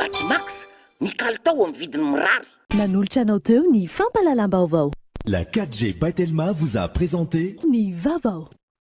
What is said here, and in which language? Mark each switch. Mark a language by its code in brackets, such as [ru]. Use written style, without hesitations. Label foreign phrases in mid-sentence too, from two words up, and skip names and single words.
[mg] Batimax ny kalitao amin'ny vidiny mirary. Nanolotra anao teo ny fampalalam-baovao. [fr] La 4G by Telma vous a présenté [mg] Ni Vavao.